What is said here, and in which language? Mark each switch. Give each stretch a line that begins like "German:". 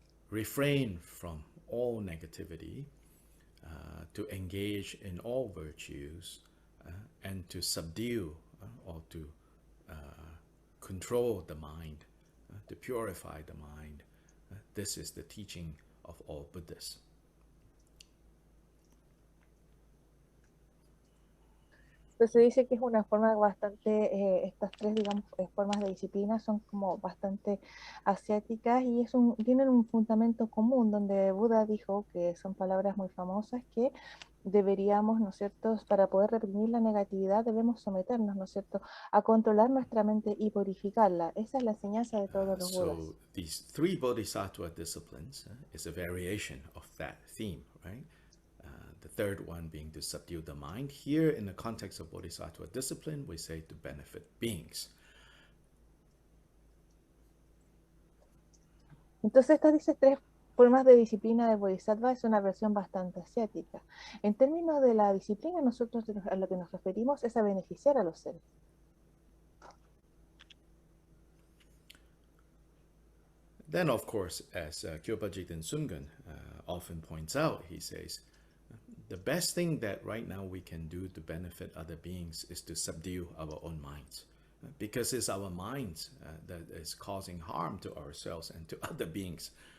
English: refrain from all negativity, to engage in all virtues, and to subdue or to control the mind, to purify the mind. This is the teaching of all Buddhas.
Spanish: Entonces se dice que es una forma bastante, estas tres, digamos, formas de disciplina son como bastante asiáticas y tienen un fundamento común donde Buda dijo, que son palabras muy famosas, que deberíamos, ¿no es cierto?, para poder reprimir la negatividad debemos someternos, ¿no es cierto?, a controlar nuestra mente y purificarla. Esa es la enseñanza de todos los Budas.
English: So these three Bodhisattva disciplines is a variation of that theme, right? The third one being to subdue the mind. Here, in the context of Bodhisattva discipline, we say to benefit beings.
Spanish: Entonces, estas dice tres formas de disciplina de Bodhisattva es una versión bastante asiática. En términos de la disciplina, nosotros a lo que nos referimos es a beneficiar a los seres.
English: Then, of course, as Kyopa Jigten Sungun often points out, he says, the best thing that right now we can do to benefit other beings is to subdue our own minds. Because it's our minds that is causing harm to ourselves and to other beings.